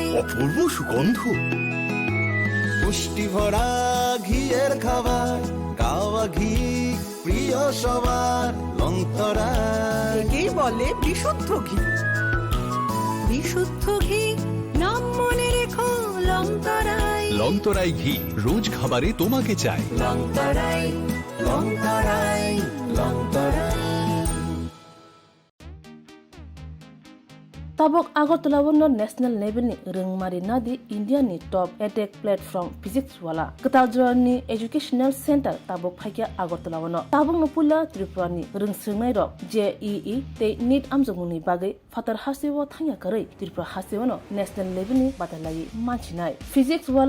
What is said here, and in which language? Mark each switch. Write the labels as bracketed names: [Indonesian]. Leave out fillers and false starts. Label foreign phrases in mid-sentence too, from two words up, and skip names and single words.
[Bangla] অপূর্ব সুগন্ধ, পুষ্টি ভরা ঘিয়ের খাবার, গাওয়া ঘি প্রিয় সবার লংতরায়। একেই বলে বিশুদ্ধ ঘি। বিশুদ্ধ ঘি নাম মনে রেখো লংতরায়। লংতরাই ঘি রোজ খাবারে তোমাকে চাই। লংতরায় লংতরায় লংতরায়। [Kok Borok] tabok Agartala wono [English] national level [Kok Borok] ni rengmari nadi India ni [English] top edtech platform [Kok Borok] physics wala katajra ni [English] educational center [Kok Borok] tabok phakya Agartala wono tabok nopula Tripura ni rengsengnai rok JEE te NEET amjongni bagai fatar hasewo thangya karai Tripura hasewono [English] national level [Kok Borok] ni batalai manchinai physics wala